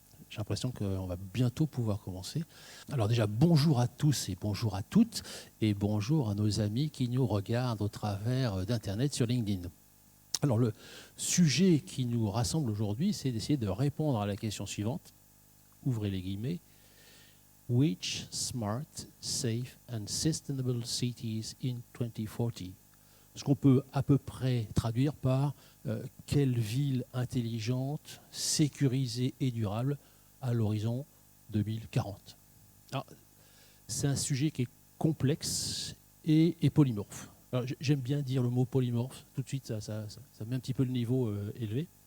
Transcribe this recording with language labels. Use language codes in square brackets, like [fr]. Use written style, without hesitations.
[fr] J'ai l'impression qu'on va bientôt pouvoir commencer. Alors déjà, bonjour à tous et bonjour à toutes, et bonjour à nos amis qui nous regardent au travers d'Internet sur LinkedIn. Alors le sujet qui nous rassemble aujourd'hui, c'est d'essayer de répondre à la question suivante. Ouvrez les guillemets. [en] Which smart, safe and sustainable cities in 2040? [fr] Ce qu'on peut à peu près traduire par quelle ville intelligente, sécurisée et durable à l'horizon 2040. Alors, c'est un sujet qui est complexe et polymorphe. Alors, j'aime bien dire le mot polymorphe, tout de suite ça met un petit peu le niveau élevé.